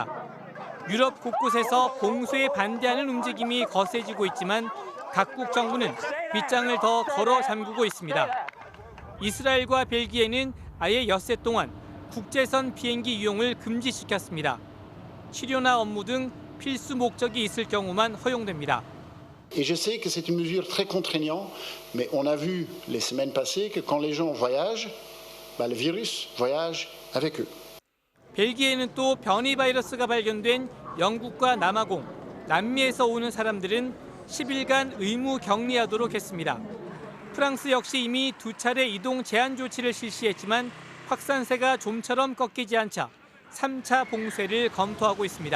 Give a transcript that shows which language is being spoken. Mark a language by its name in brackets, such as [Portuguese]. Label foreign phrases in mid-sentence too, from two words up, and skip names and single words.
[Korean] 유럽 곳곳에서 봉쇄에 반대하는 움직임이 거세지고 있지만 각국 정부는 빗장을 더 걸어 잠그고 있습니다. 이스라엘과 벨기에는 아예 엿새 동안 국제선 비행기 이용을 금지시켰습니다. 치료나 업무 등 필수 목적이 있을 경우만 허용됩니다. [French] Et je sais que c'est une mesure très contraignante, mais on a vu les semaines passées que quand les gens voyagent, le virus voyage avec eux. [Korean] 벨기에는 또 변이 바이러스가 발견된 영국과 남아공, 남미에서 오는 사람들은 10일간 의무 격리하도록 했습니다. 프랑스 역시 이미 2차례 이동 제한 조치를 실시했지만 확산세가 좀처럼 꺾이지 않자 3차 봉쇄를 검토하고 있습니다.